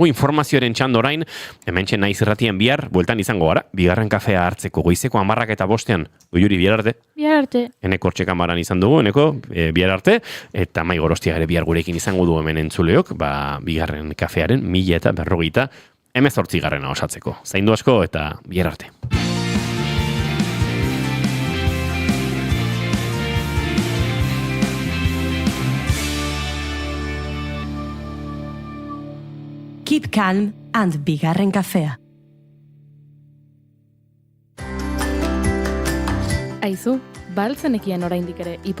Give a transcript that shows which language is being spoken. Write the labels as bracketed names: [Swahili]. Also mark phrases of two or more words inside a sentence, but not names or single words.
[Basque] Informazioaren txandorain, hementxe naiz irratien bihar, bueltan izango gara, bigarren kafea hartzeko goizeko 10:05, Goiuri, bihar arte? Bihar arte. Eneko hortxe kamaran izan dugu, eneko, bihar arte, eta Mai Gorostia ere bihar gurekin izango du hemen entzuleok, bigarren kafearen 1048 osatzeko. Zaindu asko eta bihar arte. [English] Keep calm and bigarren kafea. [Basque] Aizu, baltzenekien oraindik ere